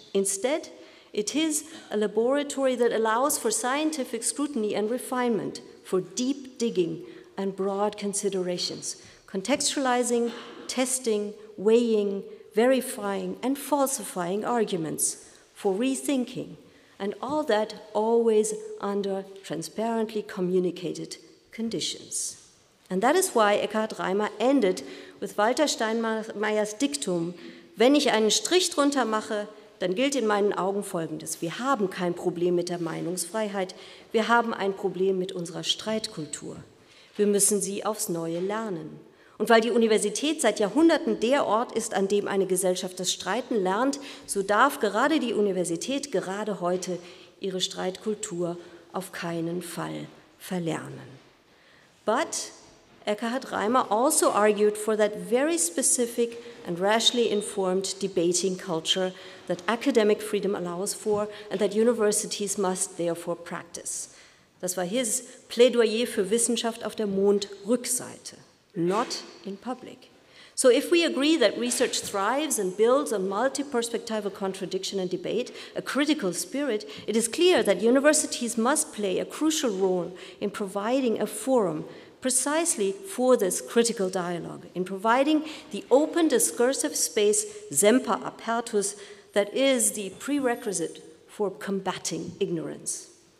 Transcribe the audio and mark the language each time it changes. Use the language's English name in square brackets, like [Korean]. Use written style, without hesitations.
[English] Instead, it is a laboratory that allows for scientific scrutiny and refinement, for deep digging and broad considerations, contextualizing, testing, weighing, verifying, and falsifying arguments, for rethinking, and all that always under transparently communicated conditions. And that is why Eckhard Reimer ended with [German] Walter Steinmeiers Diktum: Wenn ich einen Strich drunter mache, dann gilt in meinen Augen Folgendes: Wir haben kein Problem mit der Meinungsfreiheit, wir haben ein Problem mit unserer Streitkultur. Wir müssen sie aufs Neue lernen. Und weil die Universität seit Jahrhunderten der Ort ist, an dem eine Gesellschaft das Streiten lernt, so darf gerade die Universität gerade heute ihre Streitkultur auf keinen Fall verlernen. [English] But Eckhard Reimer also argued for that very specific and rationally informed debating culture that academic freedom allows for and that universities must therefore practice. [German] Das war [English] his [German] Plädoyer für Wissenschaft auf der Mondrückseite, [English] not in public. So if we agree that research thrives and builds on multi-perspectival contradiction and debate, a critical spirit, it is clear that universities must play a crucial role in providing a forum precisely for this critical dialogue, in providing the open discursive space, semper apertus, that is the prerequisite for combating ignorance.